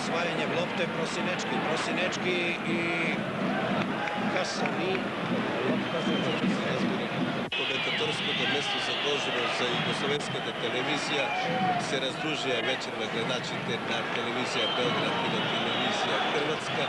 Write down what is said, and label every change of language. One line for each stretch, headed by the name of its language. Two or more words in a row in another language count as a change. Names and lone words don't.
Serbian: menjanje lopte Prosinečki i Kasani. Lopta za Crvenu zvezdu.
Macedonian: Коментаторското место задолжено за југословенската телевизија се раздружија вечер на гледачите на телевизија Белград и на телевизија Хрватска.